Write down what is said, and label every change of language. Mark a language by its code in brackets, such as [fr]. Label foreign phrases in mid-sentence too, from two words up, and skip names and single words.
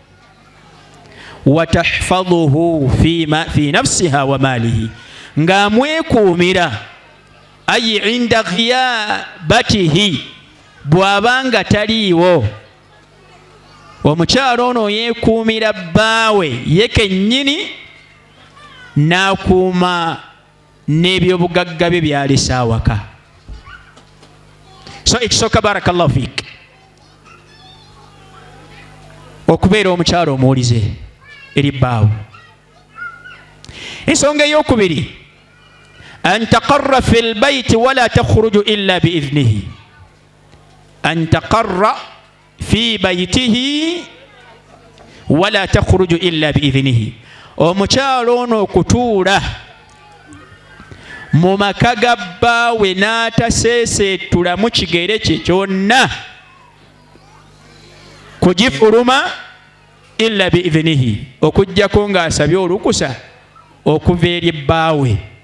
[ar] وتحفظه في نفسها وماله, [lg] ng'amwekuumira, ayi [ar] عند غيبته, [lg] bw'abanga taliiwo omukyalo ono yeekuumira bbaawe ye kennyini n'akuuma n'ebyobugagga bye byalesa awaka. So ekisooka [ar] بارك الله فيك [lg] okubeera omukyalo omuwulize eri bbaawe. Ensonga ey'okubiri [ar] أن تقر في البيت ولا تخرج إلا بإذنه. أن تقر في بيته ولا تخرج إلا بإذنه. [lg] Omukyalo ono okutuula mu maka ga bbaawe n'ataseeseetulamu kigere kye kyonna kugifuluma [ar] إلا بإذنه, [lg] okuggyako ng'asabye olukusa okuva eri bbaawe.